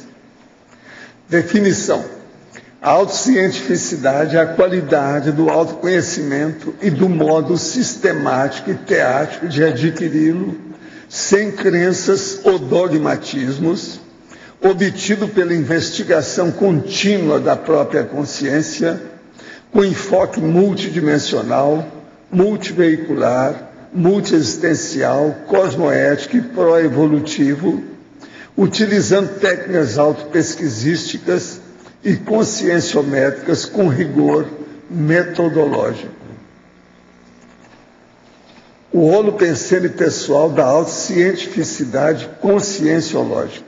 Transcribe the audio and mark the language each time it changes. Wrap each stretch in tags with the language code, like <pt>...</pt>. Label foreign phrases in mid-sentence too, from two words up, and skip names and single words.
<pt>Definição: a autocientificidade é a qualidade do autoconhecimento e do modo sistemático e teático de adquiri-lo, sem crenças ou dogmatismos, obtido pela investigação contínua da própria consciência, com enfoque multidimensional, multiveicular, multiexistencial, cosmoético e pró-evolutivo, utilizando técnicas autopesquisísticas e conscienciométricas com rigor metodológico. O holopensene pessoal da autocientificidade conscienciológica.</pt>